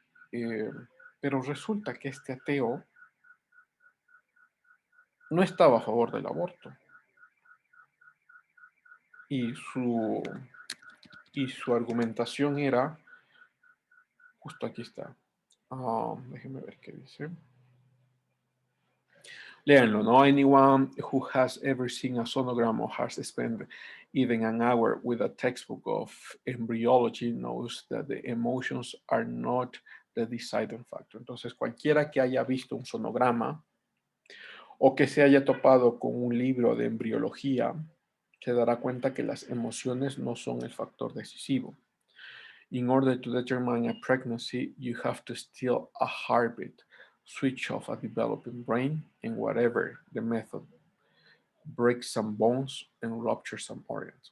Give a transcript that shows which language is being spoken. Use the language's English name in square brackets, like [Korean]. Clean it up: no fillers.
[Spanish] Pero resulta que este ateo no estaba a favor del aborto. Y su argumentación era, justo aquí está, déjenme ver qué dice. Léanlo, ¿no? [English] Anyone who has ever seen a sonogram or has spent even an hour with a textbook of embryology knows that the emotions are not the deciding factor. [Spanish] Entonces, cualquiera que haya visto un sonograma o que se haya topado con un libro de embriología, se dará cuenta que las emociones no son el factor decisivo. [English] In order to determine a pregnancy, you have to still a heartbeat, switch off a developing brain, and whatever the method, break some bones and rupture some organs.